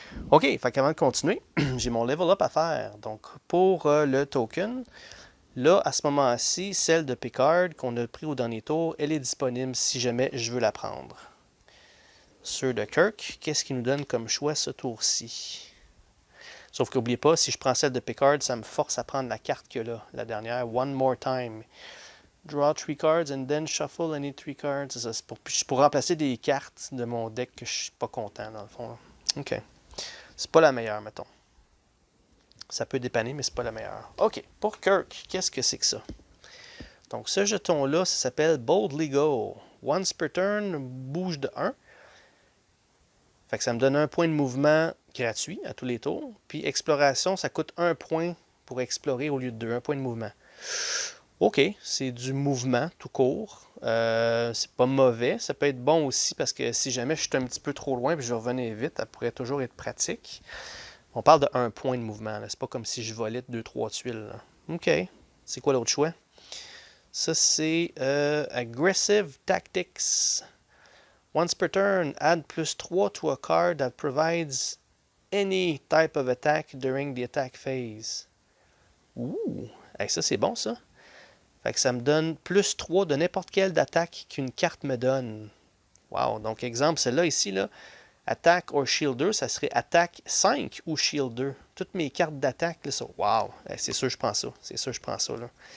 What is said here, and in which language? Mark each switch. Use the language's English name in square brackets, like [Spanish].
[French] OK, fait qu'avant de continuer, j'ai mon level up à faire. Donc, pour le token, là, à ce moment-ci, celle de Picard qu'on a pris au dernier tour, elle est disponible si jamais je veux la prendre. Ceux de Kirk, qu'est-ce qu'il nous donne comme choix ce tour-ci? Sauf qu'oubliez pas, si je prends celle de Picard, ça me force à prendre la carte que là, la dernière, One More Time. [English] Draw 3 cards and then shuffle any 3 cards. [French] C'est ça, c'est pour remplacer des cartes de mon deck que je suis pas content, dans le fond. Là. OK. C'est pas la meilleure, mettons. Ça peut dépanner, mais c'est pas la meilleure. OK. Pour Kirk, qu'est-ce que c'est que ça? Donc, ce jeton-là, ça s'appelle Boldly Go. [English] Once per turn, [French] bouge de 1. Fait que ça me donne 1 point de mouvement gratuit à tous les tours. Puis, exploration, ça coûte 1 point pour explorer au lieu de 2. 1 point de mouvement. OK, c'est du mouvement tout court. C'est pas mauvais. Ça peut être bon aussi parce que si jamais je suis un petit peu trop loin et je revenais vite, ça pourrait toujours être pratique. On parle de 1 point de mouvement. C'est pas comme si je volais 2-3 tuiles. Là. OK. C'est quoi l'autre choix? Ça, c'est Aggressive Tactics. [English] Once per turn, add +3 to a card that provides any type of attack during the attack phase. [French] Ouh! Hey, ça, c'est bon, ça. Fait que ça me donne +3 de n'importe quelle attaque qu'une carte me donne. Wow! Donc, exemple, celle-là, ici, là, Attack or Shielder, ça serait Attack 5 ou Shielder. Toutes mes cartes d'attaque, là, ça. Wow! C'est sûr que je prends ça. C'est sûr que je prends ça, là.